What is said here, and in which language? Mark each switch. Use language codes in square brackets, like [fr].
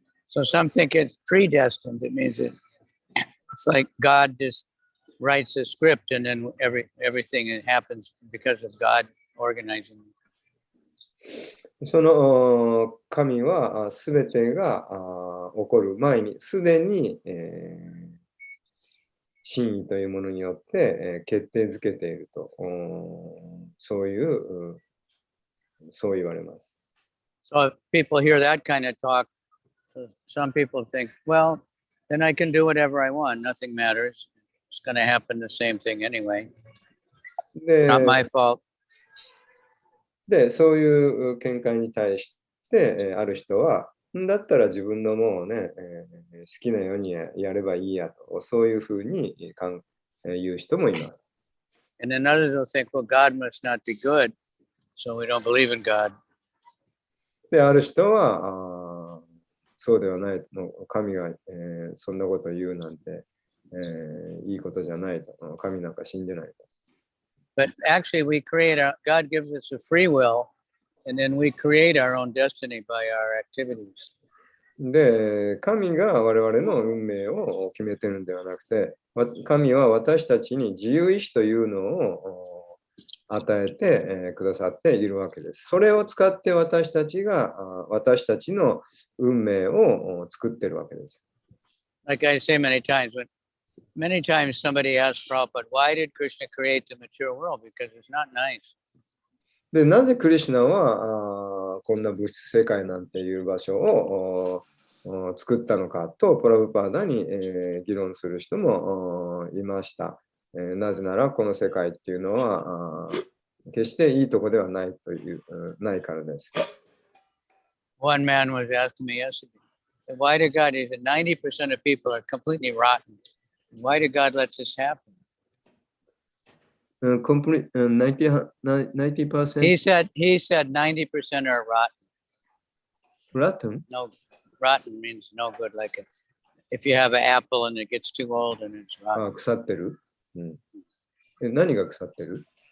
[en] So some think it's predestined. It means it's like God just writes a script and then everything happens because of God organizing it. [ja] その神はすべてが起こる前にすでに真意というものによって決定づけているとそう言われます。 [en] So if people hear that kind of talk, some people think, well, then I can do whatever I want. Nothing matters. It's going to happen the same thing anyway. It's not my fault. [ja] で、そういう見解に対して、ある人は、だったら自分のもうね、好きなようにやればいいやと、そういうふうに言う人もいます。 [en] And then others will think, well, God must not be good, so we don't believe in God. [ja] で、ある人は、そうではないの、神が、そんなことを言うなんて、いいことじゃないと、神なんか信じないと。 [en] But actually, God gives us a free will, and then we create our own destiny by our activities. [ja] で、神が我々の運命を決めてるんではなくて、神は私たちに自由意志というのを与えて、くださっているわけです。それを使って私たちが私たちの運命を作っているわけです。 [en] Like I say many times, many times somebody asks Prabhupada, why did Krishna create the material world? Because it's not nice. [ja] で、なぜクリシュナはこんな物質世界なんていう場所を作ったのかとプラブパーダに、議論する人もいました。なぜならこの世界っていうのは決していいとこではないというないからです。 [en] One man was asking me yesterday, why did God, he said 90% of people are completely rotten. Why did God let this happen? Complete 90%? He said 90% are rotten. Rotten? No, rotten means no good. Like if you have an apple and it gets too old and it's rotten. [ja] 腐ってる、何が腐ってる？